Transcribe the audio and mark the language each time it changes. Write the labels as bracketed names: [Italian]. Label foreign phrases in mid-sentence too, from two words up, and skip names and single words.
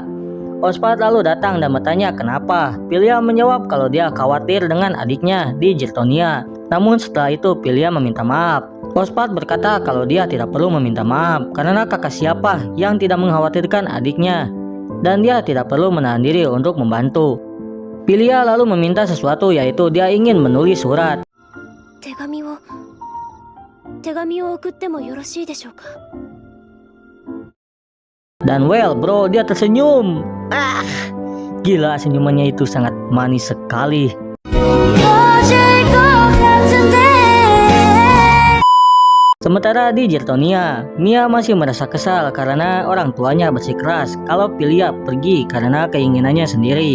[Indonesian] Oswald lalu datang dan bertanya kenapa. Pilia menjawab kalau dia khawatir dengan adiknya di Jirtonia. Namun setelah itu Pilia meminta maaf. Oswald berkata kalau dia tidak perlu meminta maaf karena kakak siapa yang tidak mengkhawatirkan adiknya dan dia tidak perlu menahan diri untuk membantu. Pilia lalu meminta sesuatu, yaitu dia ingin menulis surat. [Japanese] 手紙を送ってもよろしいでしょうか? [Indonesian] Dan [English] well bro, [Indonesian] dia tersenyum. Gila, senyumannya itu sangat manis sekali. Sementara di Jirtonia, Mia masih merasa kesal karena orang tuanya bersikeras kalau Pilia pergi karena keinginannya sendiri.